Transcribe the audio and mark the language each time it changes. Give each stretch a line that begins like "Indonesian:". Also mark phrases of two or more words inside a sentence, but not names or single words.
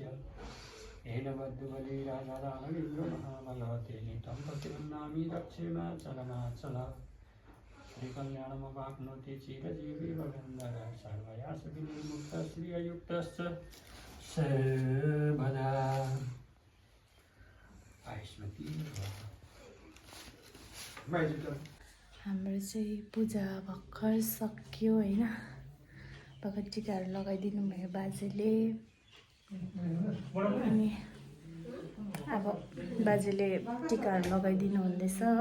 Sanskrit: येन बद्धबली राजा रामलिंग महाबल, तेने तं प्रतिबन्धामि दक्षिणाचलमाचल। श्रीकल्याणमवाप्नोति चिरजीवी भवेन्दर, सर्वयासविनिर्मुक्तः श्रिययुक्तश्च सर्वदा। आयुष्मती
Nepali: हाम्रो चाहिँ पूजा भर्खर सक्यो होइन। भर्खर टिकाहरू लगाइदिनु भयो बाजेले। अनि अब बाजेले टिकाहरू लगाइदिनु हुँदैछ हो।